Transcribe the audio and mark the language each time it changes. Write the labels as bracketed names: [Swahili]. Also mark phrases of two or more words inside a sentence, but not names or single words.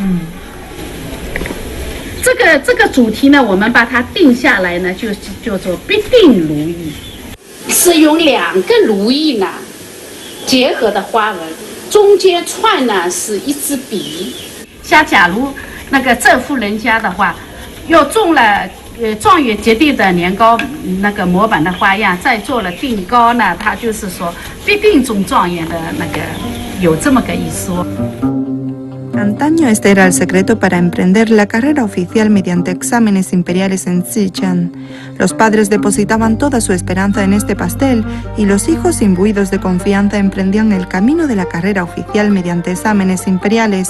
[Chinese] 这个主题呢，我们把它定下来呢，就叫做必定如意，是用2个如意呢结合的花纹，中间串呢是一支笔。像假如那个这户人家的话，又中了状元节定的年糕那个模板的花样，再做了定糕呢，它就是说必定中状元的那个，有这么个一说。 [Spanish] Antaño este era el secreto para emprender la carrera oficial mediante exámenes imperiales en Sichuan. Los padres depositaban toda su esperanza en este pastel y los hijos imbuidos de confianza emprendían el camino de la carrera oficial mediante exámenes imperiales.